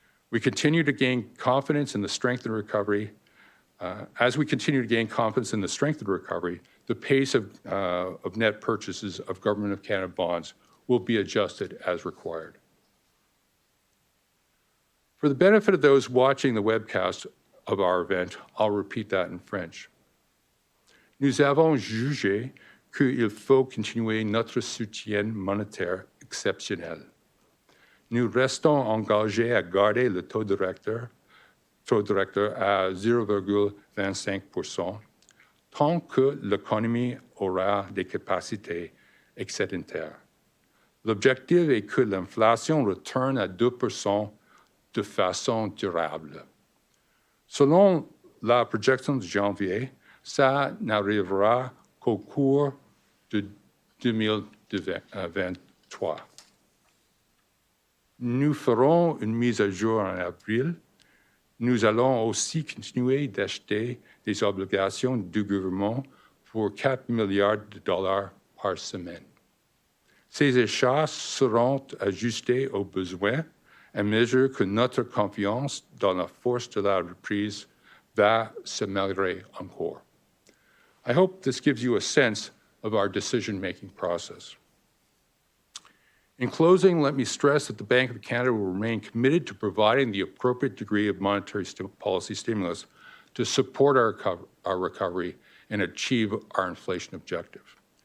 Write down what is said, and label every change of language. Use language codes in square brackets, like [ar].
[en] We continue to gain confidence in the strength and recovery. As we continue to gain confidence in the strength and recovery, the pace of net purchases of Government of Canada bonds will be adjusted as required. For the benefit of those watching the webcast of our event, I'll repeat that in French. [fr] Nous avons jugé qu'il faut continuer notre soutien monétaire exceptionnel. Nous restons engagés à garder le taux directeur à 0,25% tant que l'économie aura des capacités excédentaires. L'objectif est que l'inflation retourne à 2% de façon durable. Selon la projection de janvier, ça n'arrivera qu'au cours de 2023. Nous ferons une mise à jour en avril. Nous allons aussi continuer d'acheter des obligations du gouvernement pour 4 milliards de dollars par semaine. Ces achats seront ajustés aux besoins à mesure que notre confiance dans la force de la reprise va s'améliorer encore. [en] I hope this gives you a sense of our decision-making process. In closing, let me stress that the Bank of Canada will remain committed to providing the appropriate degree of monetary policy stimulus to support our recovery and achieve our inflation objective.